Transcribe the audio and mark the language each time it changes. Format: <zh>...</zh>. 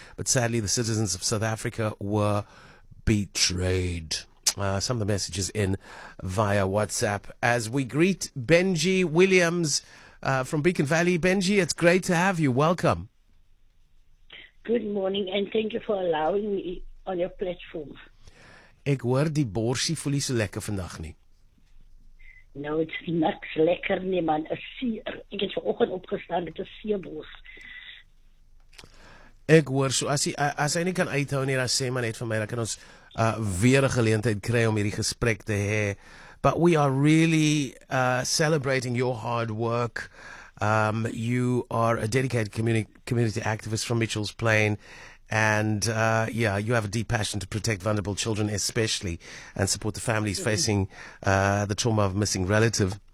<en>But sadly, the citizens of South Africa were betrayed. Some of the messages in via WhatsApp as we greet Benji Williams from Beacon Valley. Benji, it's great to have you. Welcome. Good morning, and thank you for allowing me on your platform.</en> <af>Ek hoor die borsie voel nie so lekker vandag nie.</af> <en>No, it's not lekker nie, man.</en> <af>Ek het vanoggend opgestaan met 'n seebors. Ek hoor, so as hy nie kan uithou nie, dan sê maar net vir my, dan kan ons weer 'n geleentheid kry om hierdie gesprek te hê.</af> <en>But we are really celebrating your hard work. You are a dedicated community activist from Mitchell's Plain. And you have a deep passion to protect vulnerable children especially and support the families facing the trauma of a missing relative.</en>